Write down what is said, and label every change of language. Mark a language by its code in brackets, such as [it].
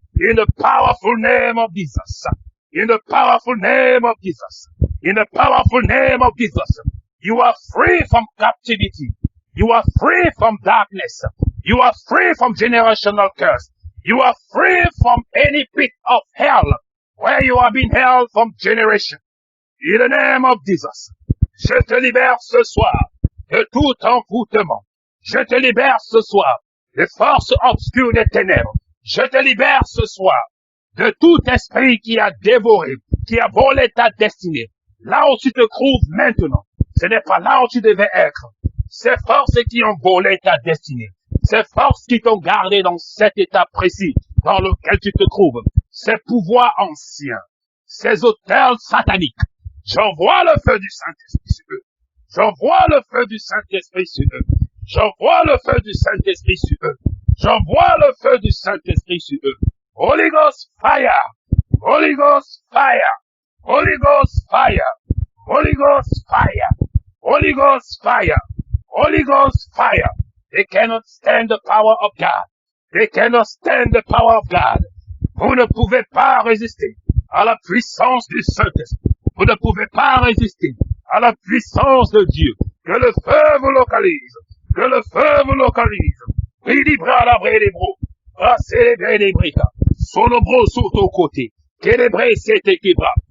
[en] In the powerful name of Jesus. In the powerful name of Jesus. In the powerful name of Jesus. You are free from captivity. You are free from darkness. You are free from generational curse. You are free from any pit of hell where you have been held from generation. In the name of Jesus, [fr] je te libère ce soir de tout envoûtement. Je te libère ce soir des forces obscures des ténèbres. Je te libère ce soir de tout esprit qui a dévoré, qui a volé ta destinée. Là où tu te trouves maintenant, ce n'est pas là où tu devais être. Ces forces qui ont volé ta destinée, ces forces qui t'ont gardé dans cet état précis dans lequel tu te trouves, ces pouvoirs anciens, ces autels sataniques, j'envoie le feu du Saint-Esprit sur eux. J'envoie le feu du Saint-Esprit sur eux. J'envoie le feu du Saint-Esprit sur eux. J'envoie le feu du Saint-Esprit sur eux. [en] Holy Ghost fire! Holy Ghost fire! Holy Ghost fire! Holy Ghost fire! Holy Ghost fire! Holy Ghost fire! They cannot stand the power of God. They cannot stand the power of God. [fr] Vous ne pouvez pas résister à la puissance du Saint-Esprit. Vous ne pouvez pas résister à la puissance de Dieu. Que le feu vous localise. Que le feu vous localise. Libra la bredebro. Brasser les brica. Solobro sauto côté. Kélébré c'est équibra.